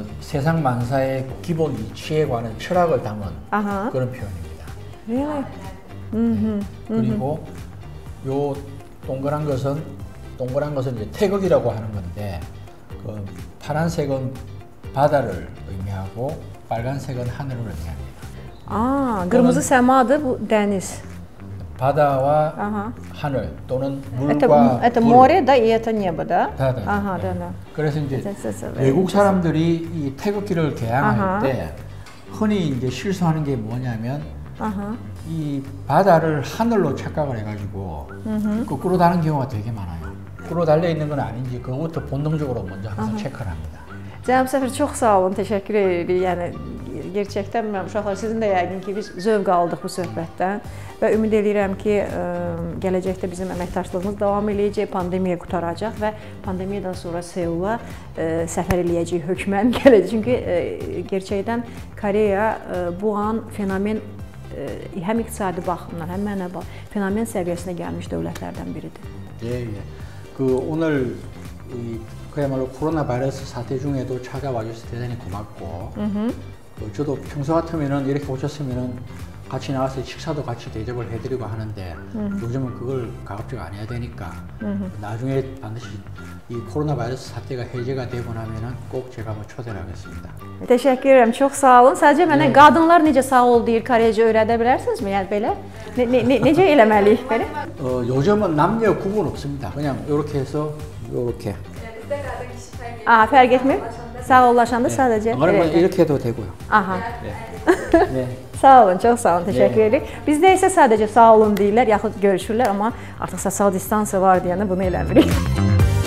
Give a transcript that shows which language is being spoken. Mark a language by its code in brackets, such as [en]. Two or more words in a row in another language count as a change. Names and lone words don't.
[ko] 세상 만사의 기본 이치에 관한 철학을 담은 그런 표현입니다. [en] Really? [ko] 네. 그리고 요 동그란 것은 이제 태극이라고 하는 건데 그 파란색은 바다를 의미하고 빨간색은 하늘을 의미합니다. [az] kırmızı səmadır bu dəniz. [ko] 바다와 하늘 또는 물과 [ru] Это море, да, и это небо, да? [ko] 네. [ru] да. [ko] 그래서 이제 외국 사람들이 이 태극기를 개항할 때 흔히 이제 실수하는 게 뭐냐면 이 바다를 하늘로 착각을 해가지고 거꾸로 다는 경우가 되게 많아요. 거꾸로 달려 있는 건 아닌지 그것부터 본능적으로 먼저 항상 체크를 합니다. [az] Cənab səfir, çox sağ olun, təşəkkür edirik. Yəni gerçəkdən mən uşaqlar sizin də yəqin ki biz zövq aldıq bu söhbətdən və ümid edirəm ki gələcəkdə bizim əməkdaşlığımız davam eləyəcək, pandemiya qurtaracaq və pandemiyadan sonra Seula səfər eləyəcək hökmən gələcək. Çünki gerçəkdən Koreya bu an fenomen həm iqtisadi baxımdan, həm mənəvi fenomen səviyyəsinə gəlmiş dövlətlərdən biridir. [ko] 예. 오늘 그야말로 코로나 바이러스 사태 중에도 찾아와 주셔서 대단히 고맙고 저도 평소 같으면은 이렇게 오셨으면은 같이 나와서 식사도 같이 대접을 해드리고 하는데 요즘은 그걸 가급적 안 해야 되니까 나중에 반드시 이 코로나 바이러스 사태가 해제가 되고 나면은 꼭 제가 한번 초대를 하겠습니다. [az] Təşəkkür edirəm, çox sağ olun. Sadəcə mənə qadınlar necə sağ ol deyir Koreyca öyrədə bilərsinizmi? Yəni belə necə eləməliyik belə? [ko] 요즘은 남녀 구분 없습니다. 그냥 이렇게 해서 이렇게. [az] Fərq etmir. Sağollaşanda sadəcə. [ko] 이렇게 해도 되고요. 네. [az] Sağ olun, çox sağ olun, təşəkkür edirik. Bizdə isə sadəcə sağ olun deyirlər, yaxud görüşürlər, amma artıq sosial distansiya var deyəndə bunu eləmirik.